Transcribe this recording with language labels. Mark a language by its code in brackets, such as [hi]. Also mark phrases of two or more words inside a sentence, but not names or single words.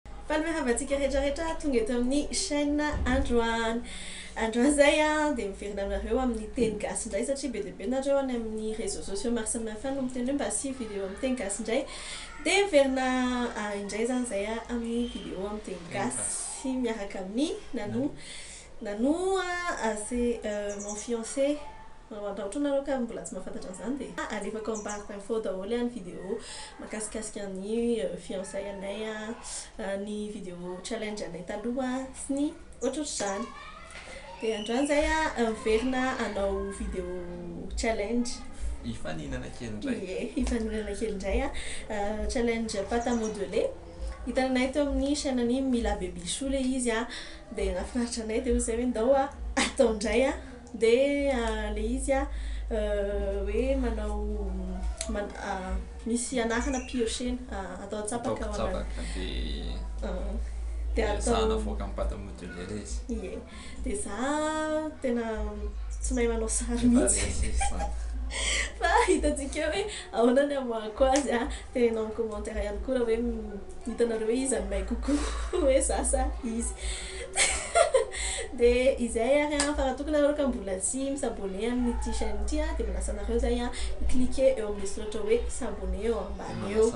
[mg] Palmehavantsika rehetrarehetra tonga eto amin'ny chaîne Androany. Androany zay a dia miverina aminareo amin'ny teny gasy indray satria be dia be nareo any amin'ny [fr] réseaux sociaux [mg] maro samihafa no miteny hoe mba asio vidéo amin'ny teny gasy indray. Dia miverina indray zany zay a amin'ny vidéo amin'ny teny gasy miaraka amin'ny Nanou [fr] c'est mon fiancé. [mg] Raha ohatra nareo ka mbola tsy mahafantatra an'izany dia alefako ambaraka info daholo ny vidéo makasikasika ny fiançailles-anay ny vidéo challenge anay taloha sy ny ohatrohatr'izany. Dia androany zay a miverina hanao vidéo challenge hifaninana kely indray. Hifaninana kely indray challenge [fr] pâte à modeler. [mg] Hitananay teo amin'ny chaîne-ny Mila Babychou le izy a dia nafinaritra anay dia zay hoe ndao atao indray a dia le izy a hoe manao misy anarana piochena atao tsapaka ao anazy. Dia atao navoaka amin'ny [fr] pâte à modeler [mg] izy. Ie. Dia za tena tsy mahay manao sary mihitsy. Fa hitantsika hoe ahoana ny amoahako azy a tenenao amin'ny commentaire ihany koa raha hoe hitanareo hoe iza no may kokoa hoe za sa izy. Dia izay ary fa raha tokony nareo ka mbola tsy misabone amin'ity chaîne ity a dia manasa anareo zay a cliquer eo amin'ny soratra hoe s'abonner eo ambany eo.